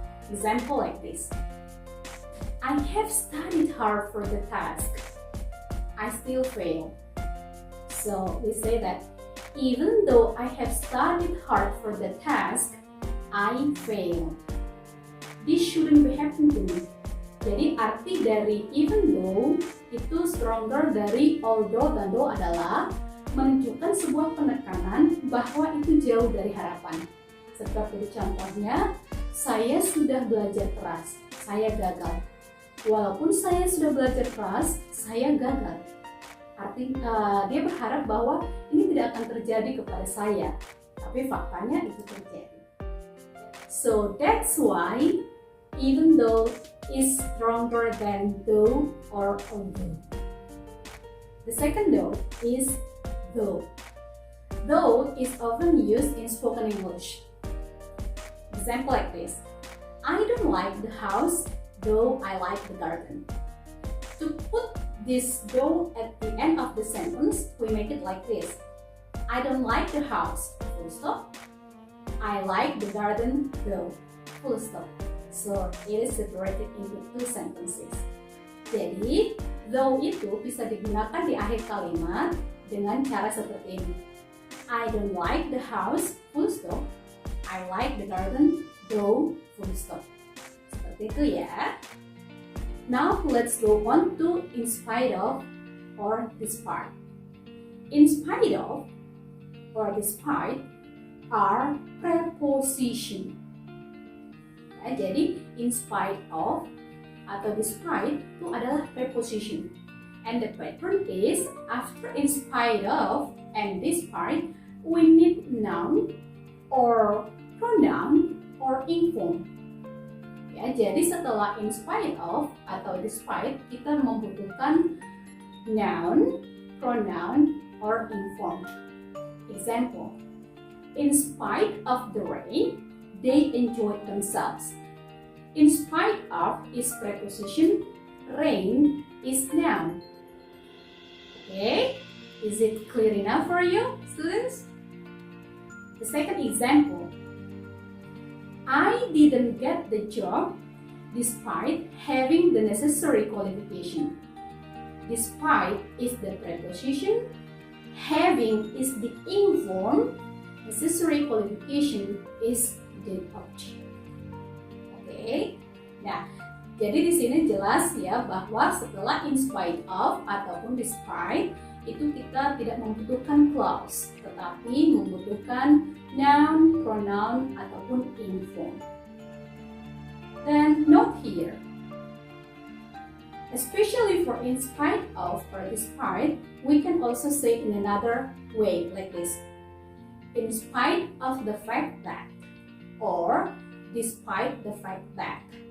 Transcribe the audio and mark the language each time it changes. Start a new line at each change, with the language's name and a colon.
English: Example like this. I have studied hard for the task. I still fail. So we say that even though I have studied hard for the task, I fail. This shouldn't be happening to me.
Indonesian: Jadi arti dari even though itu stronger dari although dan though adalah menunjukkan sebuah penekanan bahwa itu jauh dari harapan. Seperti contohnya, saya sudah belajar keras, saya gagal. Walaupun saya sudah belajar keras, saya gagal. Artinya dia berharap bahwa ini tidak akan terjadi kepada saya, tapi faktanya itu terjadi.
English: So that's why even though is stronger than though or although. The second though is though. Though is often used in spoken English. Example like this. I don't like the house, though I like the garden. To put this though at the end of the sentence, we make it like this. I don't like the house, full stop. I like the garden, though, full stop. So, it is separated into two sentences.
Indonesian: Jadi, though itu bisa digunakan di akhir kalimat dengan cara seperti ini.
English: I don't like the house, full stop. I like the garden, though, full stop.
Indonesian: Seperti itu ya.
English: Now let's go on to in spite of or despite. In spite of or despite are preposition.
Indonesian: Ya, jadi in spite of atau despite itu adalah preposition.
English: And the pattern is after in spite of and despite we need noun or pronoun or inform.
Indonesian: Ya, jadi setelah in spite of atau despite kita membutuhkan noun, pronoun, or inform.
English: Example, in spite of the rain, they enjoyed themselves. In spite of is preposition, rain is noun. Okay, is it clear enough for you, students? The second example, I didn't get the job despite having the necessary qualification. Despite is the preposition, having is the inform, necessary qualification is the object.
Indonesian: Oke. Nah, jadi di sini jelas ya bahwa setelah in spite of ataupun despite itu kita tidak membutuhkan clause, tetapi membutuhkan noun, pronoun ataupun inform.
English: Then note here, especially for in spite of or despite, we can also say in another way like this. In spite of the fact that, or despite the fact that.